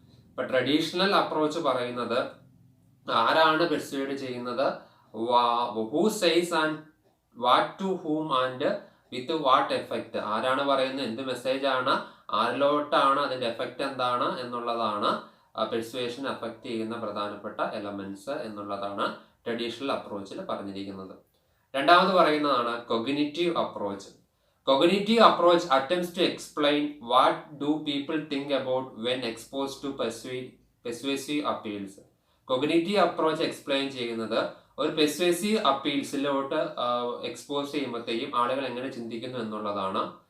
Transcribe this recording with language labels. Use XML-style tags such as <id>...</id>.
<ml>ഇപ്പൊ traditional approach പറയുന്നത് ആരാണ് പെർsuade ചെയ്യുന്നത്,</ml> <en>Who says and what to whom and with what effect.</en> <ml>ആരാണ് പറയുന്നത്, എന്ത് മെസ്സേജ് ആണ്, ആരിലോട്ടാണ്, അതിന്റെ എഫക്റ്റ് എന്താണ് എന്നുള്ളതാണ് പെർsuasion അഫക്റ്റ് ചെയ്യുന്ന പ്രധാനപ്പെട്ട എലമെന്റ്സ് എന്നുള്ളതാണ് ട്രഡീഷണൽ അപ്രോച്ചിൽ പറഞ്ഞിരിക്കുന്നത്. രണ്ടാമത് പറയുന്നതാണ് cognitive approach.</ml> <en>Cognitive approach attempts to explain what do people think about when exposed to persuasive appeals.</en> <ml>Cognitive approach explain ചെയ്യുന്നത് ഒരു പെർsuasive അപ്പീൽസിലോട്ട് എക്സ്പോസ് ചെയ്യുമ്പോഴത്തേക്കും ആളുകൾ എങ്ങനെ ചിന്തിക്കുന്നു എന്നുള്ളതാണ്.</ml>